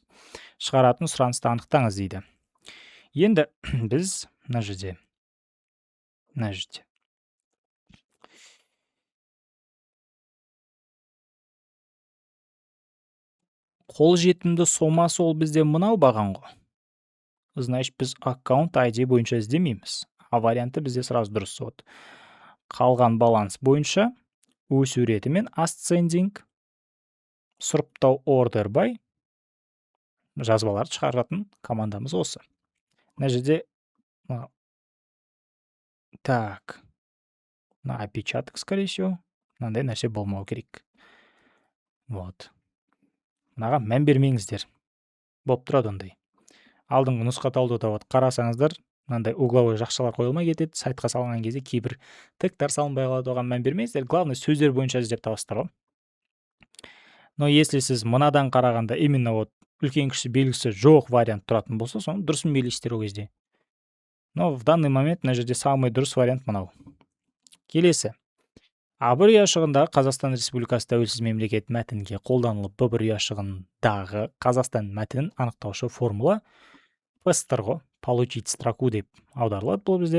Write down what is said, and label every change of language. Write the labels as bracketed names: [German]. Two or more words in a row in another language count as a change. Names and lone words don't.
[Kazakh] Шығаратын сұранысты анықтаңыз дейді. Енді біз мына жерде қолжетімді сомасы ол бізде мынау баған ғой. Значит, біз аккаунт ID бойынша іздемейміз. А варианты бізде сразу дұрыс болады. Қалған баланс бойынша өсу ретімен ascending сұрыптау [English] order by [Kazakh] жазбаларды шығаратын командамыз осы. [Russian] Мына жерде так, на опечаток, скорее всего, [Kazakh] мынандай нәрсе болмау керек. Вот. Мынаға мән бермеңіздер. Болып тұрады ондай. Алдыңғы нұсқа талдауда қарасаңыздар, мынандай угловой жақшалар қойылмай кетеді. Сайтқа салынған кезде кейбір тіктер салынбай қалады, оған мән бермеңіздер. Главное, сөздер бойынша іздеп табасыздар ғой. [Russian] Но если [Kazakh] сіз мынадан қарағанда именно үлкен кіші белгісі жоқ вариант тұратын болса, соны дұрысын белгілейсіздер ол кезде. [Russian] Но в данный момент [Kazakh] мына жерде самый дұрыс вариант мынау. Келесі. А1 ұяшығындағы Қазақстан Республикасы тәуелсіз мемлекет мәтінге қолданылып Б1 ұяшығындағы Қазақстан мәтінін анықтаушы формула пыстыр ғой, [Russian] получить строку [Kazakh] деп аударылады бұл бізде.